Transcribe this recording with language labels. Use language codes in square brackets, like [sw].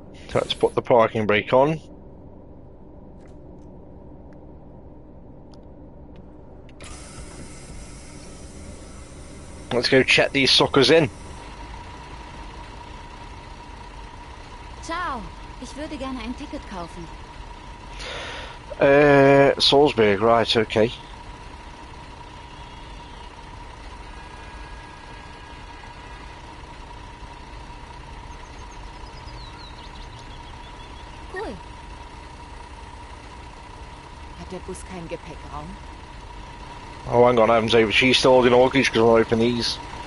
[en] So let's put the parking brake on. Let's go check these suckers in. [de] Ciao, ich würde gerne ein Ticket kaufen. [en] Salzburg, right, okay. Cool. [de] Hat der Bus keinen Gepäckraum? [en] Oh, hang on, I haven't opened. She's still holding luggage because I'll open these.